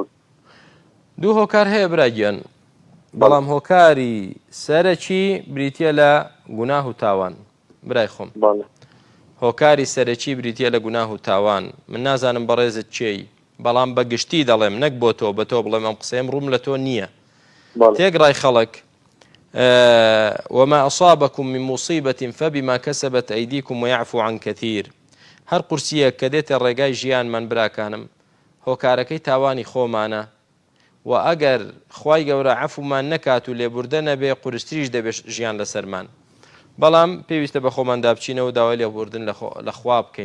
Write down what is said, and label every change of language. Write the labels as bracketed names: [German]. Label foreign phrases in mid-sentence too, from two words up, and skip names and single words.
[Central Kurdish] دوو هۆکار هەیە براگیان، بەڵام هۆکاری سەرەکی بریتە لە گوناه و تاوان. برای خۆم هۆکاری سەرەکی بریتە لە گوناه و تاوان. من نازانم بەڕێزت چێی، بەڵام بەگشتی دەڵێم، نەک بۆ تۆ بە تۆ بڵێم ئەم قسەم ڕووم لە تۆ نییە. تێگڕای خەڵک [Arabic] وما أصابكم من مصيبة فبما كسبت أيديكم ويعفو عن كثير. [Central Kurdish] هەر قورسیە کە دێتە ڕێگای ژیانمان براکانم هۆکارەکەی تاوانی خۆمانە، و ئەگەر خوای گەورە عەفومان نەکات و لێبوردە نەبێ قورستریش دەبێت ژیان لەسەرمان. بەڵام پێویستە بە خۆمان دابچینەوە داوای لێبوردن لە خوا بکەین.